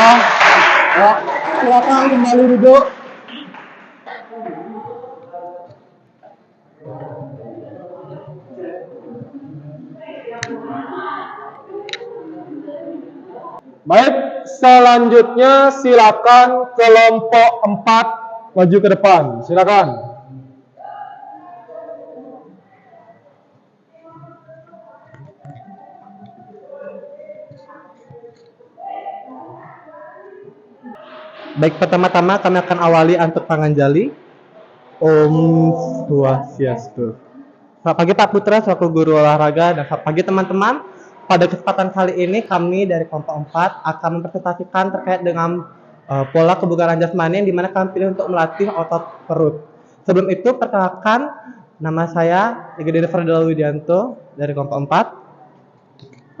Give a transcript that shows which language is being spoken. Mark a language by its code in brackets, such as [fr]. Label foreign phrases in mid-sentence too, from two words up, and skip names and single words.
[id] Ya, silakan kembali duduk. Baik, selanjutnya silakan kelompok 4 maju ke depan. Silakan. Baik, pertama-tama kami akan awali antuk tangan jali. [ban] Om Swastiastu. [id] Selamat pagi Pak Putra, selaku guru olahraga, dan selamat pagi teman-teman. Pada kesempatan kali ini kami dari kelompok 4 akan mempresentasikan terkait dengan pola kebugaran jasmani yang dimana kami pilih untuk melatih otot perut. Sebelum itu, perkenalkan nama saya Igede Ferdinand Widianto dari kelompok 4.